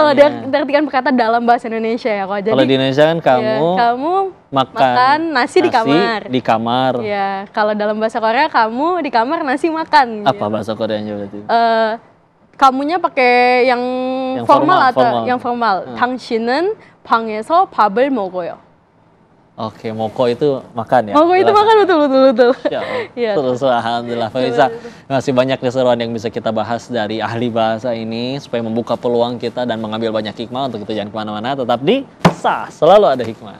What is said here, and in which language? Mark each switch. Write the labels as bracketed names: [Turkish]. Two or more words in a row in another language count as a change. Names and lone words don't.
[Indonesian] Kalau diartikan perkata dalam bahasa Indonesia ya kok. Jadi kalau di Indonesia kan kamu makan nasi di kamar. Iya, kalau dalam bahasa Korea kamu di kamar nasi makan. Apa bahasa Koreanya berarti? Kamunya pakai yang formal atau yang formal. [Korean] 당신은 방에서 밥을 먹어요. [Indonesian] Oke, moko itu makan ya? Moko itu makan, betul. Ya, terus alhamdulillah. Pemirsa, masih banyak keseruan yang bisa kita bahas dari ahli bahasa ini supaya membuka peluang kita dan mengambil banyak hikmah. Untuk itu jangan kemana-mana, tetap di Sah, selalu ada hikmah.